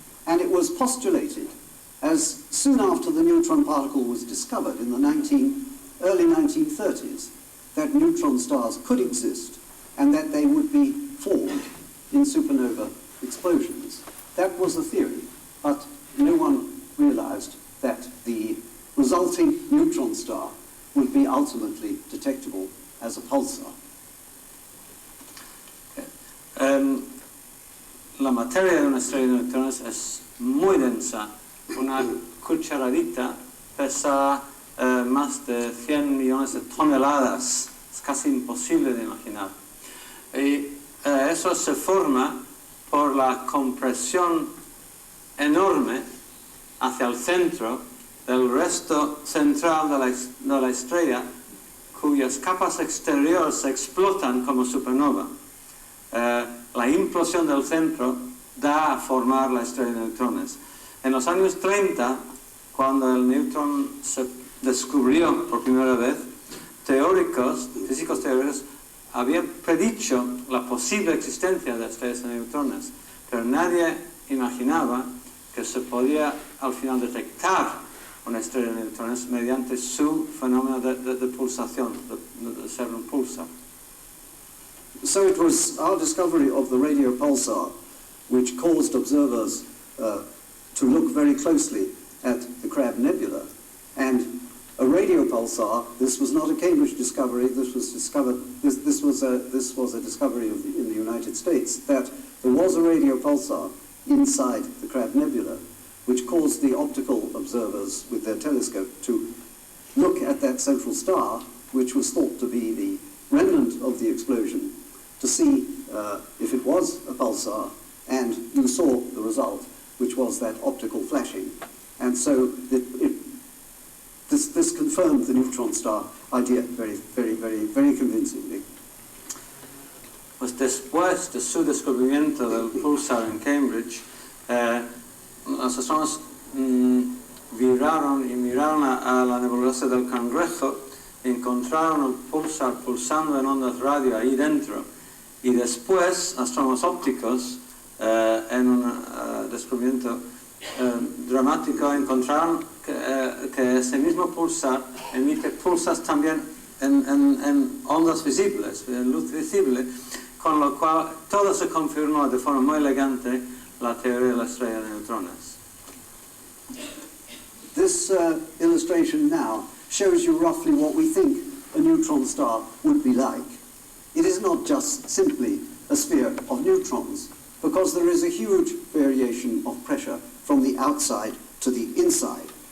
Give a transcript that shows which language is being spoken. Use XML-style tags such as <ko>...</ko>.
<en>And it was postulated, as soon after the neutron particle was discovered in the early 1930s, that neutron stars could exist and that they would be formed in supernova explosions. That was the theory, but no one realized that the resulting neutron star would be ultimately detectable as a pulsar.</en> <es>La materia de una estrella de neutrones es muy densa. Una cucharadita pesa más de 100 millones de toneladas. Es casi imposible de imaginar. Y eso se forma por la compresión enorme hacia el centro del resto central de la estrella, cuyas capas exteriores se explotan como supernova. La implosión del centro da a formar la estrella de neutrones. En los años 30, cuando el neutrón se descubrió por primera vez, físicos teóricos, habían predicho la posible existencia de estrellas de neutrones, pero nadie imaginaba que se podía al final detectar una estrella de neutrones mediante su fenómeno de pulsación, de ser un pulsar.</es> <en>So it was our discovery of the radio pulsar which caused observers to look very closely at the Crab Nebula. And a radio pulsar, this was not a Cambridge discovery, this was a discovery in the United States, that there was a radio pulsar inside the Crab Nebula, which caused the optical observers with their telescope to look at that central star, which was thought to be the remnant of the explosion, to see if it was a pulsar, and you saw the result, which was that optical flashing. And so this confirmed the neutron star idea very, very, very, very convincingly.</en> <es>Pues después de su descubrimiento del pulsar en Cambridge, los astrónomos viraron y miraron a la nebulosa del Cangrejo encontraron un pulsar pulsando en ondas radio ahí dentro, y después astrónomos ópticos, en un descubrimiento dramático, encontraron que ese mismo pulsar emite pulsas también en ondas visibles, en luz visible, con lo cual todo se confirmó de forma muy elegante la teoría de la estrella de neutrones.</es> <en>This illustration now shows you roughly what we think a neutron star would be like. It is not just simply a sphere of neutrons, because there is a huge variation of pressure from the outside to the inside.</en>